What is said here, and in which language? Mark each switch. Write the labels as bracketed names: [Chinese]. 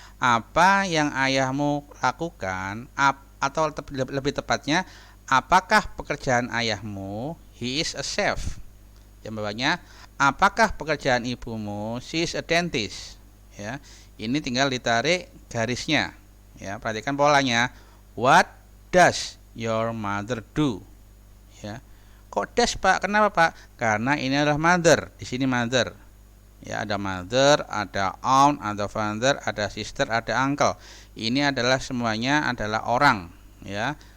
[Indonesian] Apa yang ayahmu lakukan? Atau lebih tepatnya, apakah pekerjaan ayahmu? [English] He is a chef. [Indonesian] Yang bawahnya, apakah pekerjaan ibumu? [English] She is a dentist. [Indonesian] Ya, ini tinggal ditarik garisnya. Ya, perhatikan polanya. [English] What does your mother do? [Indonesian] Ya. Kok dash, Pak? Kenapa, Pak? Karena ini adalah mother. Di sini mother. Ya, ada mother, ada aunt, ada father, ada sister, ada uncle. Ini adalah semuanya adalah orang, ya.